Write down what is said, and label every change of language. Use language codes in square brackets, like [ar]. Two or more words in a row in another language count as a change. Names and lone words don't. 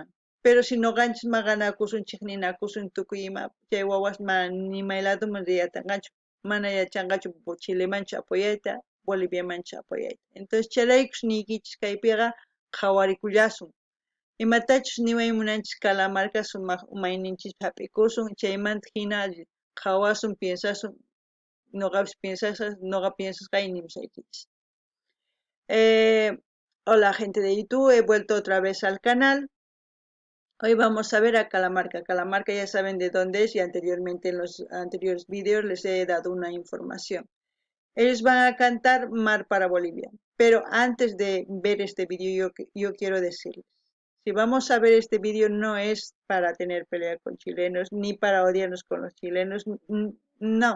[qu] Pero si noqanchis maqanakusun chiqninakusun tukuy ima chay wawas nimayladoman riyatanqachu mana yachanqachu Chilemanchu apuyayta Boliviamanchu apuyayta. Entonces chayraykus niykichis kaypiqa qhawarikullasun. Imatachus nimaymunanchis Calamarca sumaq umayninchis hap'ikusun chaymanta hina qhawasun piensasun noqapis piensasqay nimushaykichis. [es] Hola gente de YouTube, he vuelto otra vez al canal. Hoy vamos a ver a Calamarca. Calamarca ya saben de dónde es y anteriormente en los anteriores vídeos les he dado una información. Ellos van a cantar Mar para Bolivia. Pero antes de ver este vídeo yo quiero decirles, si vamos a ver este vídeo no es para tener pelea con chilenos ni para odiarnos con los chilenos, no.